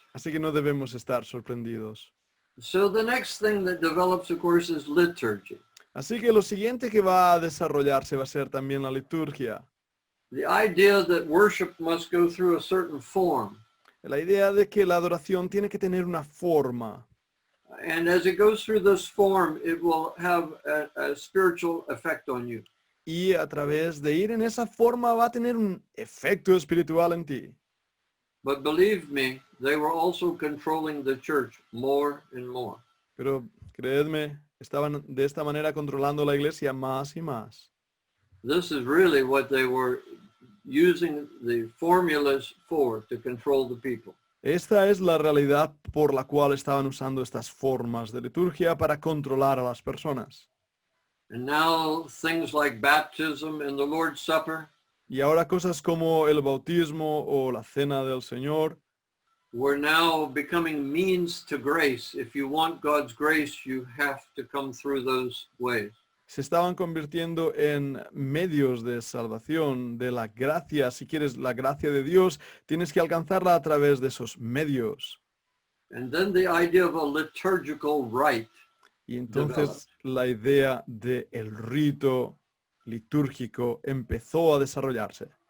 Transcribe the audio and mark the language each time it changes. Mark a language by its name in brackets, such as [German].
[Spanish] Así que no debemos estar sorprendidos. [English] So the next thing that develops, of course, is liturgy. [Spanish] Así que lo siguiente que va a desarrollarse va a ser también la liturgia. [English] The idea that worship must go through a certain form. [Spanish] La idea de que la adoración tiene que tener una forma. [English] And as it goes through this form, it will have a spiritual effect on you. [Spanish] Y a través de ir en esa forma va a tener un efecto espiritual en ti. [English] But believe me, they were also controlling the church more and more. [Spanish] Pero creedme, estaban de esta manera controlando la iglesia más y más. [English] This is really what they were using the formulas for, to control the people. [Spanish] Esta es la realidad por la cual estaban usando estas formas de liturgia para controlar a las personas. [English] And now things like baptism and the Lord's Supper [Spanish] Y ahora cosas como el bautismo o la cena del Señor [English] were now becoming means to grace. If you want God's grace, you have to come through those ways. [Spanish] se estaban convirtiendo en medios de salvación, de la gracia. Si quieres la gracia de Dios, tienes que alcanzarla a través de esos medios. [English] And then the idea of a liturgical rite. [Spanish] Y entonces la idea del rito litúrgico empezó a desarrollarse.